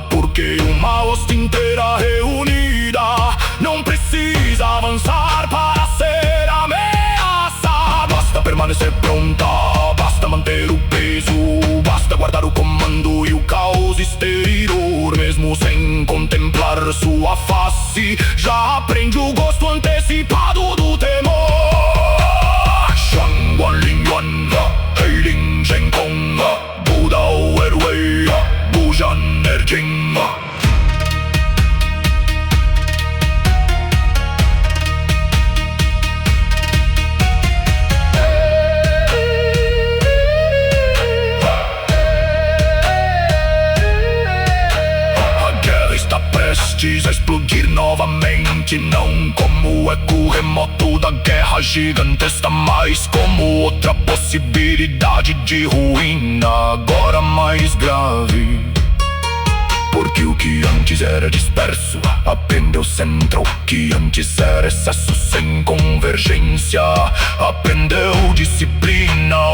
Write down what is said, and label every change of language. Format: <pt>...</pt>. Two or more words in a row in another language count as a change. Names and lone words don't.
<pt>Porque uma hoste inteira reunida não precisa avançar para ser ameaça. Basta permanecer pronta, basta manter o peso, basta guardar o comando e o caos exterior. Mesmo sem contemplar sua face, já aprende o gosto antecipado do temor. Guanlin-yuan, Heilin Zhenkong, Budao Erwei, Bujan Erjing. A guerra está prestes a explodir novamente, não como o eco remoto da guerra gigantesca, mas como outra possibilidade de ruína, agora mais grave. Porque o que antes era disperso aprendeu centro, o que antes era excesso sem convergência aprendeu disciplina.</pt>